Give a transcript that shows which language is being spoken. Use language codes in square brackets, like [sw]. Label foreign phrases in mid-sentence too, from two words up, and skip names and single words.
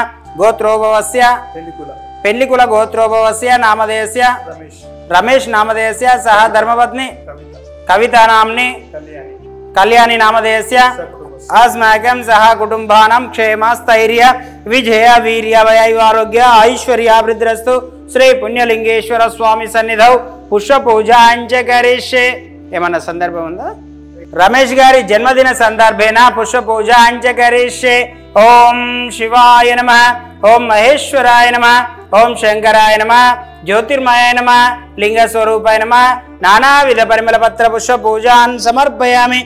[sa] गोत्रोभवस्य पेल्लिकुल गोत्रोभवस्य नामधेयस्य रमेश नामधेयस्य सह धर्मपत्नी कविता नाम्नी कल्याणी नामधेयस्य अस्माकं सह कुटुंबानां क्षेम स्थैर्य विजय वीर्य वैवारोग्य ऐश्वर्याभिवृद्धिरस्तु। श्री पुण्यलिंगेश्वर स्वामी सन्निधौ पुष्प पूजांच करिष्ये। [te] ఏమన్నా సందర్భం ఉందా? [sa] రమేష్ గారి జన్మదిన సందర్భేన పుష్ప పూజాంచ కరిష్యే। ఓం శివాయ నమః, ఓం మహేశ్వరాయ నమః, ఓం శంకరాయ నమః, ज्योतिर्मयाय नमः, लिंगस्वरूपाय नमः। नानाविध परिमल पत्र पुष्प पूजान् समर्पयामि।